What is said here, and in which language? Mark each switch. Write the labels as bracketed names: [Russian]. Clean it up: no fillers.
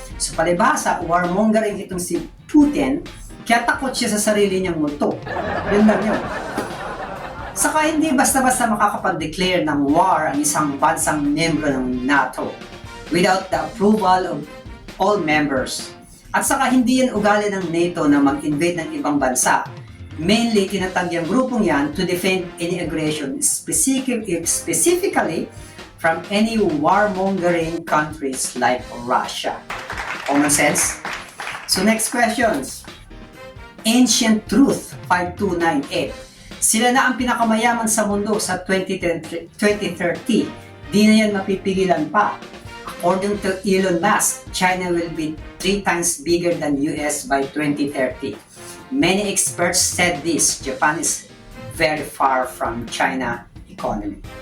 [Filipino] So palibhasa, warmongering itong si Putin, kaya takot siya sa sarili niyang multo. Yun lang yun. Saka hindi basta-basta makakapag-declare ng war ang isang bansang membro ng NATO [English] without the approval of all members. [Filipino] At saka hindi yan ugali ng NATO na mag-invade ng ibang bansa. [English] Mainly, [Filipino] tinatag yung grupong yan [English] to defend any aggression, specifically from any warmongering countries like Russia. Common sense? So next questions. Ancient Truth 5298. [Filipino] Sila na ang pinakamayaman sa mundo sa 2030. Di na yan mapipigilan pa. [English] According to Elon Musk, China will be 3 times bigger than US by 2030. Many experts said this. Japan is very far from China economy.